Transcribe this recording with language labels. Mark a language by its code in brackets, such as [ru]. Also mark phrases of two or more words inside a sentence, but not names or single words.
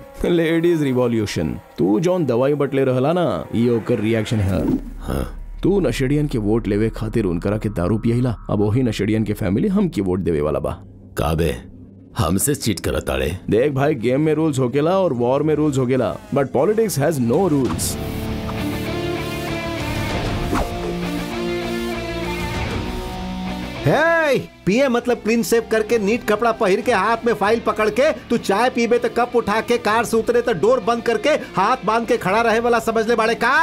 [en] Ladies revolution. [bho] तू जौन दवाई बटले रहला ना, ये ओकर रिएक्शन है। हाँ। तू नशेड़ियन के वोट लेवे खातिर उनकरा के दारू पियला, अब वही नशेड़ियन के फैमिली हम की वोट देवे वाला बा। काबे हमसे चीट करत आड़े। देख भाई, गेम में रूल्स होकेला और वॉर में रूल्स होकेला, [en] But politics has no rules. [bho] हे, पिए मतलब क्लीन शेव करके नीट कपड़ा पहन के हाथ में फाइल पकड़ के तू चाय पीबे तो कप उठा के कार से उतरे तो डोर बंद करके हाथ बांध के खड़ा रहे वाला समझ ले बाड़े का।